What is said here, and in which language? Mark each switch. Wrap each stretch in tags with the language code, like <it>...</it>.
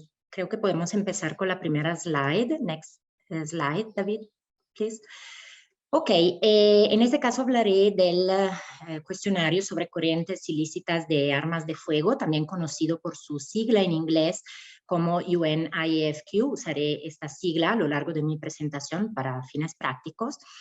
<es>Creo que podemos empezar con la primera slide.</es> <en>Next slide, David, please.</en> <es>Ok, en este caso hablaré del cuestionario sobre corrientes ilícitas de armas de fuego, también conocido por su sigla en inglés como UNIFQ. Usaré esta sigla a lo largo de mi presentación para fines prácticos.</es>